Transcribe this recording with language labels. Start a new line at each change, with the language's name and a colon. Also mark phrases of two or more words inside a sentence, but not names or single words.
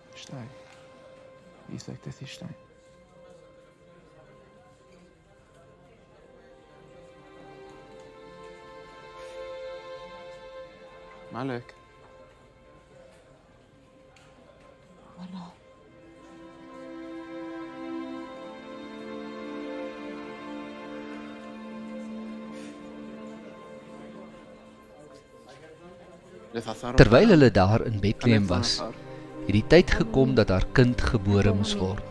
German: Stai. Wie sagt das ist Stein? Malek.
French: Voilà.
Afrikaans: Terwyl hulle daar in Bethlehem was, het die tyd gekom dat haar kind gebore moes word.